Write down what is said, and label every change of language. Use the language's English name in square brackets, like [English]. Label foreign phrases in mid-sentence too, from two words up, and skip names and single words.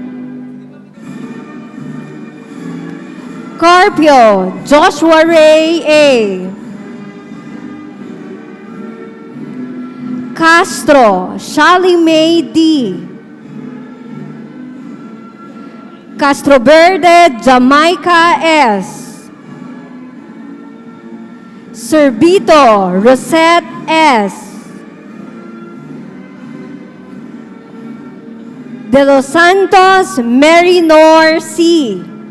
[English] Carpio Joshua Ray A. Castro Shali May D. Castro Verde Jamaica S. Sorbito Rosette S. De Los Santos Mary Nor C.